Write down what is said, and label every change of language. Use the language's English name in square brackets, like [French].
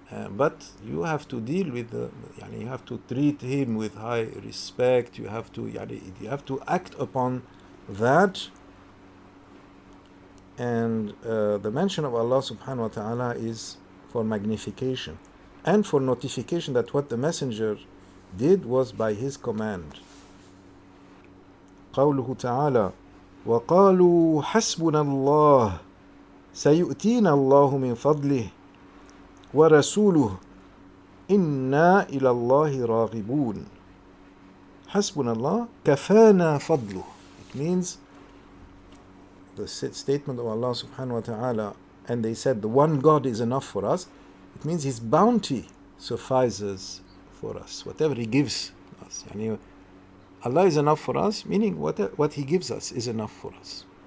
[English] But you have to deal with you have to treat Him with high respect. You have to act upon that. And the mention of Allah subhanahu wa ta'ala is for magnification and for notification that what the Messenger did was by His command. [Arabic] قوله تعالى وقالوا حسبنا الله سيؤتينا الله من فضله ورسوله إنا إلى الله راغبون. حسبنا الله كفانا فضله. [English] It means the statement of Allah subhanahu wa ta'ala, and they said the one God is enough for us. It means His bounty suffices for us. Whatever He gives us. Allah is enough for us, meaning what He gives us is enough for us.